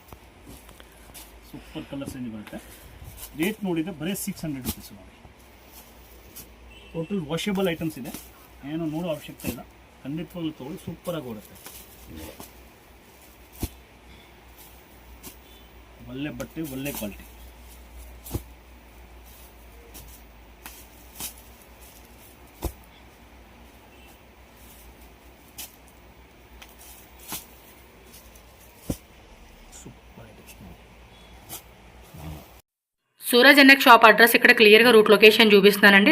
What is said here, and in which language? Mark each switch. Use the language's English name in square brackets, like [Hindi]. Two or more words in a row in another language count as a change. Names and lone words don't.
[English] super colours [Kannada] ಏನು ಬರುತ್ತೆ. ರೇಟ್ ನೋಡಿದರೆ ಬರೀ 600 rupees ನೋಡಿ. [English] total washable items [Kannada] ಇದೆ, ಏನು ನೋಡೋ ಅವಶ್ಯಕತೆ ಇಲ್ಲ. ಖಂಡಿತವಾಗ್ಲೂ ತೊಗೊಳ್ಳಿ, ಸೂಪರಾಗಿ ಓಡುತ್ತೆ. ಒಳ್ಳೆ ಬಟ್ಟೆ, ಒಳ್ಳೆ ಕ್ವಾಲಿಟಿ. [English] super items. [Telugu] సూరజ్ ఎన్ఎక్ షాప్ అడ్రస్ ఇక్కడ క్లియర్గా [English] route location [Telugu] చూపిస్తున్నానండి.